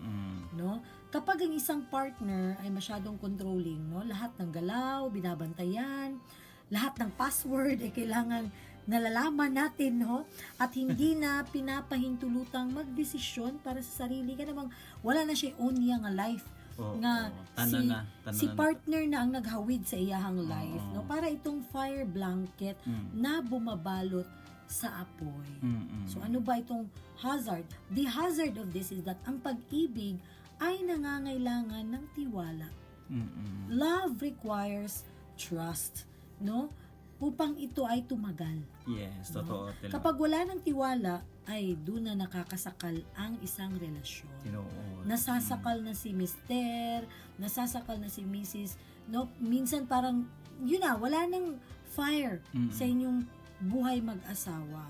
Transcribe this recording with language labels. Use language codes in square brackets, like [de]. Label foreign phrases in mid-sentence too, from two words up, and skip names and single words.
[tl] No? Kapag ang isang partner ay masyadong controlling, no, lahat ng galaw, binabantayan, lahat ng password ay kailangan nalalaman natin, no? At hindi na pinapahintulutang magdesisyon para sa sarili. [ceb] Kaya namang wala na siya own niya nga life. Nga si partner na ang naghawid sa iyahang life, no, [tl] para itong fire blanket na bumabalot sa apoy. So ano ba itong hazard? [en] The hazard of this is that [tl] ang pag-ibig ay nangangailangan ng tiwala. [en] Love requires trust, no, [tl] upang ito ay tumagal. Yes, totoo. Kapag wala ng tiwala, ay doon na nakakasakal ang isang relasyon. Nasasakal na si Mister, nasasakal na si Mrs. No, minsan parang, yun na, wala nang fire sa inyong buhay mag-asawa.